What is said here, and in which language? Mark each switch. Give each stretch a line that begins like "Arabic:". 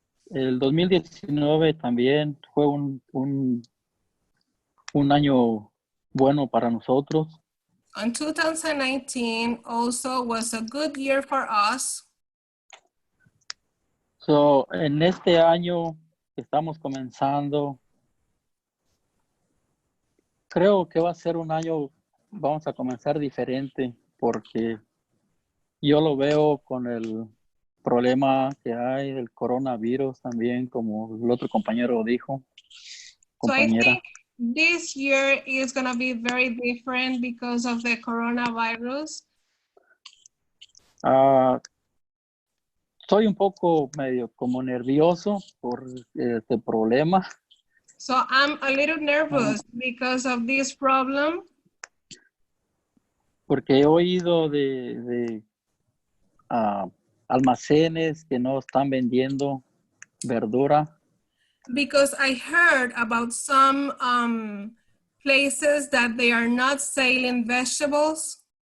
Spanish: El 2019 también fue un año bueno para nosotros.
English: And 2019 also was a good year for us.
Spanish: So, en este año que estamos comenzando, creo que va a ser un año, vamos a comenzar diferente, porque yo lo veo con el problema que hay del coronavirus también, como el otro compañero dijo,
English: So I
Spanish: compañera.
English: think this year is going to be very different because of the coronavirus.
Spanish: Estoy un poco medio como nervioso por este problema.
English: So I'm a little nervous because of this problem.
Spanish: Porque he oído de almacenes que no están vendiendo verdura.
English: Because I heard about some places that they are not selling vegetables.